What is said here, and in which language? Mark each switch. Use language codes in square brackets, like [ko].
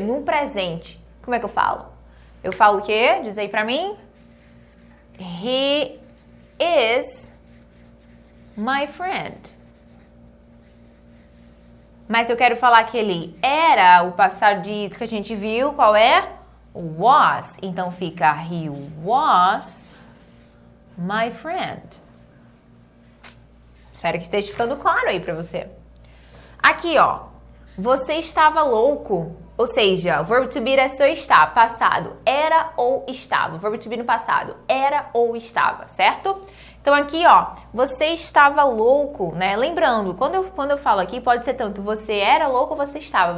[pt] No presente. Como é que eu falo? Eu falo o quê? Diz aí pra mim. [en] He is my friend. [pt] Mas se eu quero falar que ele era, o passado diz que a gente viu, qual é? [en] Was. [pt] Então fica [en] he was my friend. [pt] Espero que esteja ficando claro aí pra você. Aqui, ó. Você estava louco. Ou seja, o verbo to be é só estar. Passado. Era ou estava. O verbo to be no passado. Era ou estava, certo? Então aqui, ó. Você estava louco, né? Lembrando, quando eu falo aqui, pode ser tanto você era louco ou você estava.